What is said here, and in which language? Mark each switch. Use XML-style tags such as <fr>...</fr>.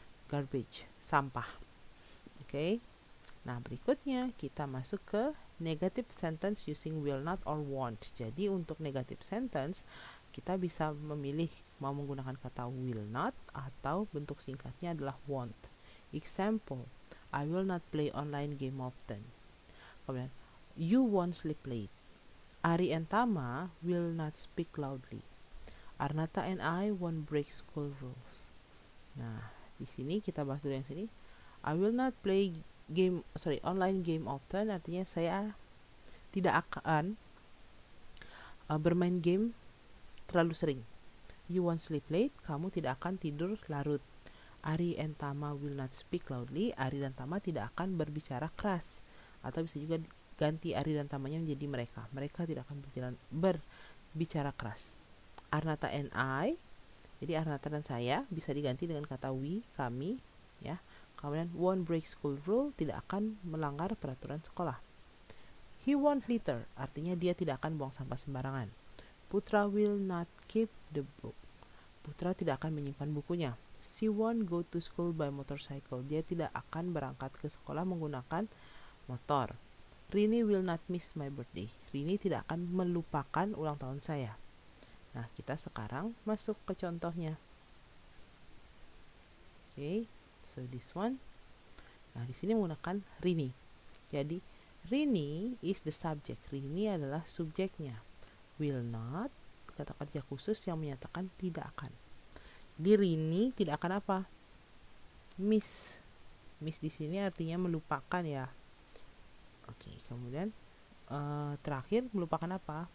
<id>Garbage, sampah. Oke. Nah, berikutnya kita masuk ke</id> <en>negative sentence using will not or want.</en> <id>Jadi untuk negative sentence kita bisa memilih mau menggunakan kata will not atau bentuk singkatnya adalah want.</id> <en>Example, I will not play online game often.</en> <id>Kemudian,</id> <en>you won't sleep late. Ari and Tama will not speak loudly. Arnata and I won't break school rules.</en> <id>Nah, di sini kita bahas dulu yang sini.</id> <en>I will not play online game often,</en> <id>artinya saya tidak akan bermain game terlalu sering.</id> <en>You won't sleep late,</en> <id>kamu tidak akan tidur larut.</id> <en>Ari and Tama will not speak loudly.</en> <id>Ari dan Tama tidak akan berbicara keras. Atau bisa juga ganti Ari dan Tamanya menjadi mereka. Mereka tidak akan berbicara keras. Arnata and I, jadi Arnata dan saya bisa diganti dengan kata we, kami, ya. Kemudian</id> <en>won't break school rule,</en> <id>tidak akan melanggar peraturan sekolah.</id> <en>He won't litter,</en> <id>artinya dia tidak akan buang sampah sembarangan.</id> <en>Putra will not keep the book.</en> <id>Putra tidak akan menyimpan bukunya.</id> <en>She won't go to school by motorcycle.</en> <id>Dia tidak akan berangkat ke sekolah menggunakan motor.</id> <en>Rini will not miss my birthday.</en> <id>Rini tidak akan melupakan ulang tahun saya. Nah, kita sekarang masuk ke contohnya.</id> <en>Okay, so this one.</en> <id>Nah, di sini menggunakan Rini.</id> <en>Jadi, Rini is the subject.</en> <id>Rini adalah subjeknya. Will not, kata kerja khusus yang menyatakan tidak akan. Jadi Rini tidak akan apa? Miss. Miss di sini artinya melupakan ya. Oke, kemudian terakhir melupakan apa?</id>